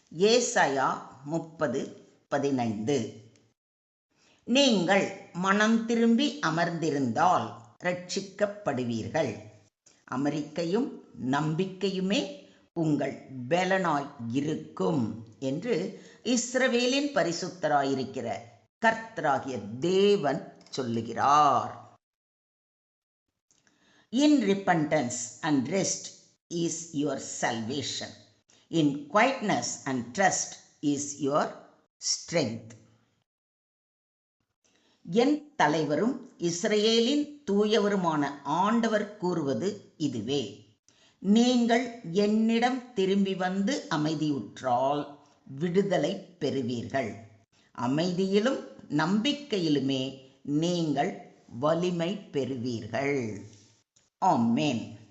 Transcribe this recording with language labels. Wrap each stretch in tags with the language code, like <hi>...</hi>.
<ta>ஏசாயா 30:15. நீங்கள் மனம் திரும்பி அமர்ந்திருந்தால் ரட்சிக்கப்படுவீர்கள். அமெரிக்கையும் நம்பிக்கையுமே உங்கள் பெலனாய் இருக்கும் என்று இஸ்ரவேலின் பரிசுத்தராயிருக்கிற கர்த்தராகிய தேவன் சொல்லுகிறார்.</ta> <en>In repentance and rest is your salvation. In quietness and trust is your strength.</en> <ta>என் தலைவரும் இஸ்ரவேலின் தூயவருமான ஆண்டவர் கூறுவது இதுவே: நீங்கள் என்னிடம் திரும்பி வந்து அமைதியுற்றால் விடுதலை பெறுவீர்கள். அமைதியிலும் நம்பிக்கையிலுமே நீங்கள் வலிமை பெறுவீர்கள். ஆமென்.</ta>